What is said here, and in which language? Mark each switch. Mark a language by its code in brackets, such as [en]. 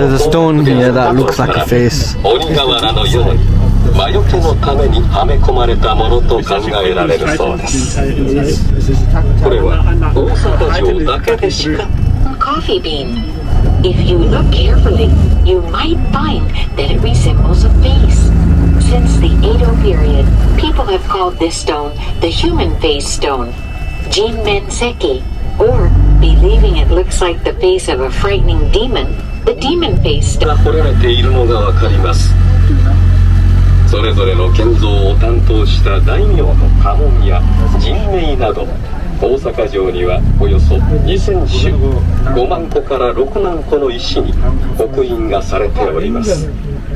[en] There's a stone here that looks like a face. [ja] 鬼瓦のように魔除けのためにはめ込まれたものと考えられるそうです。これは大阪城だけでしか [en] golden coffee bean. If you look carefully, you might find that it resembles a face. Since the Edo period, people have called this stone the human face stone, Jinmenseki, or, believing it looks like the face of a frightening demon, the demon face stone. [ja] が彫られているのがわかります。それぞれの建造を担当した大名の家紋や人名など、大阪城にはおよそ2000種5万個から6万個の石に刻印がされております。